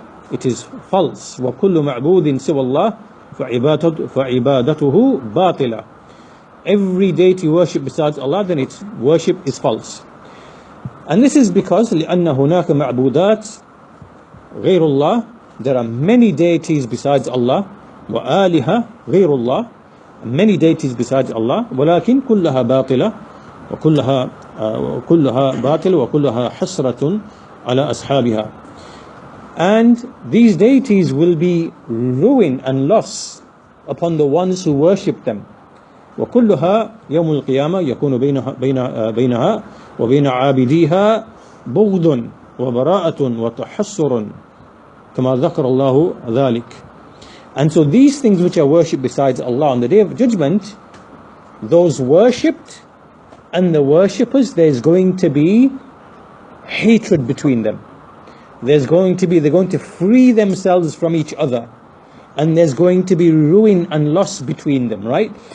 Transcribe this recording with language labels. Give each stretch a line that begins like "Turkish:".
English: It is false.
Arabic: وَكُلُّ مَعْبُودٍ سِوَى اللَّهِ فَعِبَادَتُهُ بَاطِلَةٌ.
English: Every deity worshipped besides Allah, then its worship is false. And this is because
Arabic: لأن هناك معبودات غير الله,
English: there are many deities besides Allah,
Arabic: وآلهة غير الله,
English: many deities besides Allah,
Arabic: ولكن كلها باطلة وكلها باطل وكلها حسرة على أصحابها.
English: And these deities will be ruin and loss upon the ones who worship them.
Arabic: وكلها يوم القيامة يكون بينها وبين عابديها بغض وبراءة وتحسر كما ذكر الله ذلك.
English: And so these things which are worshipped besides Allah on the Day of Judgment, those worshipped and the worshippers, there's going to be hatred between them. They're going to free themselves from each other, and there's going to be ruin and loss between them, right?